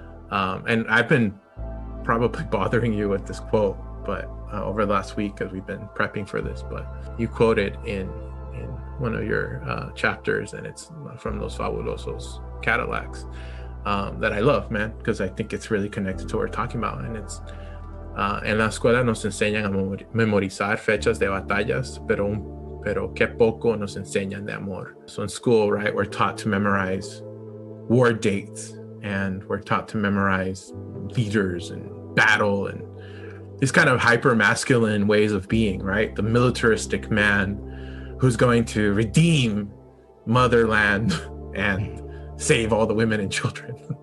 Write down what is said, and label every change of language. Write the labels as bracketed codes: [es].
[en] And I've been probably bothering you with this quote, but over the last week as we've been prepping for this, but you quoted in one of your chapters, and it's from Los Fabulosos Cadillacs, that I love, man, because I think it's really connected to what we're talking about. And it's [es] en la escuela nos enseñan a memorizar fechas de batallas, pero qué poco nos enseñan de amor. [en] So in school, right, we're taught to memorize war dates, and we're taught to memorize leaders and battle and these kind of hyper masculine ways of being, right? The militaristic man who's going to redeem motherland and save all the women and children.